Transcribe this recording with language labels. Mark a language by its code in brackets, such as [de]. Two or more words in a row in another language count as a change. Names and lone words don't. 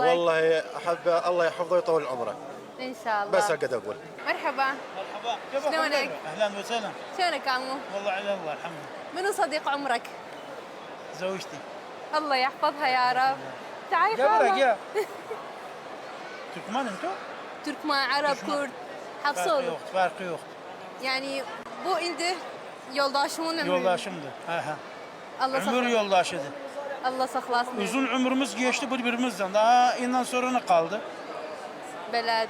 [ar] والله احب الله يحفظه ويطول عمره. ان شاء الله. بس هالقد اقول. مرحبا. مرحبا. شلونك؟ اهلا وسهلا. شلونك عمو؟ والله على الله الحمد لله. منو صديق عمرك؟ زوجتي. الله يحفظها يا رب. تعالي قبلك خالة. يا تركمان انتو؟ [tr] Türkmen, Arap, Kürt. Hepsi olur. Farkı yok. Yani bu ilde yoldaşımın ömrü. Yoldaşımdı. Allah Ömür saklasın. yoldaşıydı. Allah saklasın. Uzun ömrümüz geçti birbirimizden. Daha inden sonra ne kaldı? Belade.